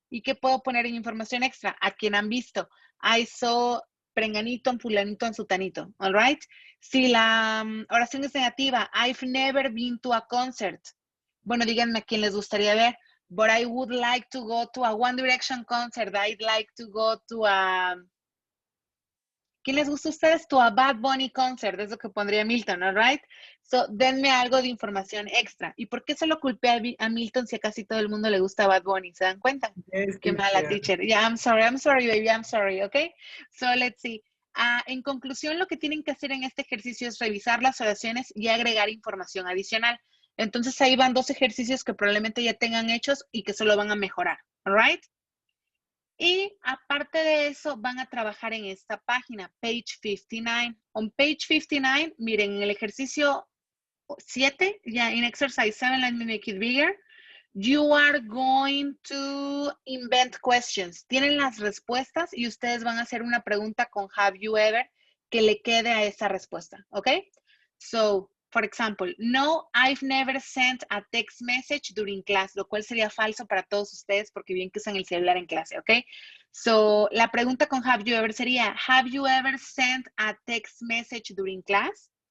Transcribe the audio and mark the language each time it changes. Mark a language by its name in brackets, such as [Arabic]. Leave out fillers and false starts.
[Spanish] ¿Y qué puedo poner en información extra? A quien han visto. [English] I saw Prenganito, Fulanito, Sutanito. All right? [Spanish] Si la oración es negativa, [English] I've never been to a concert. [Spanish] Bueno, díganme a quién les gustaría ver. [English] But I would like to go to a One Direction concert. I'd like to go to a... [Spanish] ¿Quién les gusta a ustedes? [English] To a Bad Bunny concert, [Spanish] es lo que pondría Milton, [English] all right? [Spanish] So, denme algo de información extra. ¿Y por qué se lo culpé a Milton si a casi todo el mundo le gusta Bad Bunny? ¿Se dan cuenta? [English] Yes, [Spanish] Qué mala teacher. [English] Yeah, I'm sorry, baby, I'm sorry, okay? So, let's see. [Spanish] En conclusión, lo que tienen que hacer en este ejercicio es revisar las oraciones y agregar información adicional. Entonces, ahí van 2 ejercicios que probablemente ya tengan hechos y que solo van a mejorar, [English] all right? [Spanish] Y aparte de eso, van a trabajar en esta página, page 59. [English] On page 59, [Spanish] miren, en el ejercicio 7, ya [English] in exercise 7, let me make it bigger. You are going to invent questions. [Spanish] Tienen las respuestas y ustedes van a hacer una pregunta con have you ever que le quede a esa respuesta, ¿ok? So, for example, no, I've never sent a text message during class, lo cual sería falso para todos ustedes porque bien que usan el celular en clase, ¿ok? [English] So, [Spanish] la pregunta con [English] have you ever [Spanish] sería, [English] have you ever sent a text message during class?